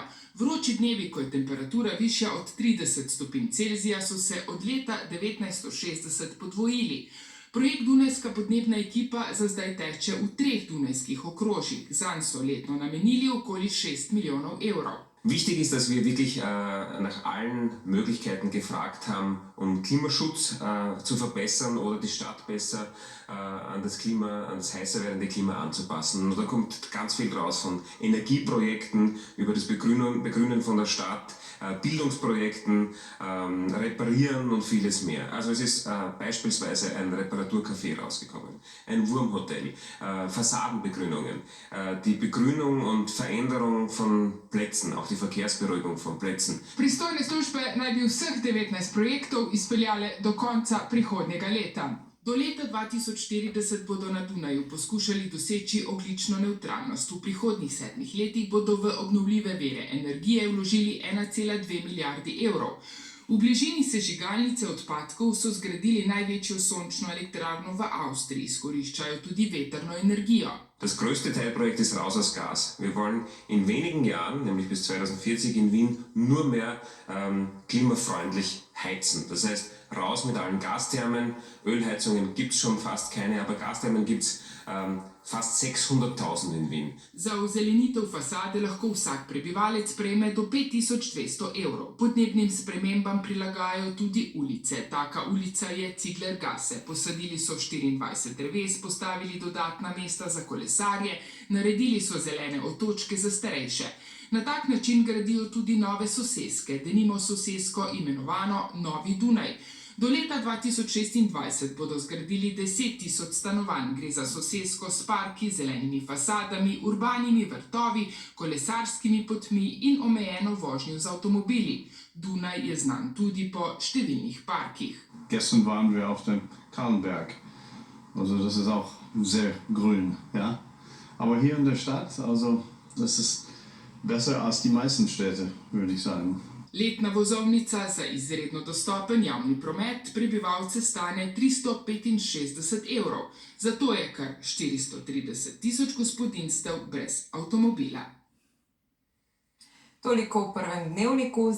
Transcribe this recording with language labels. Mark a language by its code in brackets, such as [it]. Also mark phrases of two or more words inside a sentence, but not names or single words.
[sl] Vroči dnevi, ko je temperatura višja od 30 stopinj Celzija, so se od leta 1960 podvojili. Projekt Dunajska podnebna ekipa za zdaj teče v 3 dunajskih okrožjih. Zanj so letno namenili okoli 6 milijonov evrov. [de] Wichtig ist, dass wir wirklich nach allen Möglichkeiten gefragt haben, um Klimaschutz zu verbessern oder die Stadt besser an das heißer werdende Klima anzupassen. Und da kommt ganz viel raus von Energieprojekten über das Begrünen von der Stadt, Bildungsprojekten, Reparieren und vieles mehr. Also es ist beispielsweise ein Reparaturcafé rausgekommen, ein Wurmhotel, Fassadenbegrünungen, die Begrünung und Veränderung von Plätzen, auch die Verkehrsberuhigung von Plätzen. [sl] Pristojne službe naj bi vseh 19 projektov izpeljale do konca prihodnjega leta. Do leta 2040 bodo na Dunaju poskušali doseči ogljično nevtralnost. V prihodnjih 7 letih bodo v obnovljive vire energije vložili 1,2 milijardi evrov. V bližini sežigalnice odpadkov so zgradili največjo sončno elektrarno v Avstriji, izkoriščajo tudi vetrno energijo. [de] Das größte Teilprojekt ist Raus aus Gas. Wir wollen in wenigen Jahren, nämlich bis 2040 in Wien, nur mehr klimafreundlich heizen. Das heißt, raus mit allen Gasthermen. Ölheizungen gibt es schon fast keine, aber Gasthermen gibt es fast 600.000 in Wien. [sl] Za ozelenitev fasade lahko vsak prebivalec prejme do 5200 evrov. Podnebnim spremembam prilagajajo tudi ulice. Taka ulica je Ciglergasse. Posadili so 24 dreves, postavili dodatna mesta za kolesarje, naredili so zelene otočke za starejše. Na tak način gradijo tudi nove soseske, denimo sosesko imenovano Novi Dunaj. Do leta 2026 bodo zgradili 10.000 stanovanj. Gre za sosesko s parki, zelenimi fasadami, urbanimi vrtovi, kolesarskimi potmi in omejeno vožnjo z avtomobili. Dunaj je znan tudi po številnih parkih. [de] Gestern waren wir auf dem Kahlenberg. Also das ist auch sehr grün, ja. Aber hier in der Stadt, also das ist besser als die meisten Städte, würde ich sagen. [sl] Letna vozovnica za izredno dostopen javni promet prebivalce stane 365 evrov. Zato je kar 430.000 gospodinjstev brez avtomobila. Toliko v prvem dnevniku.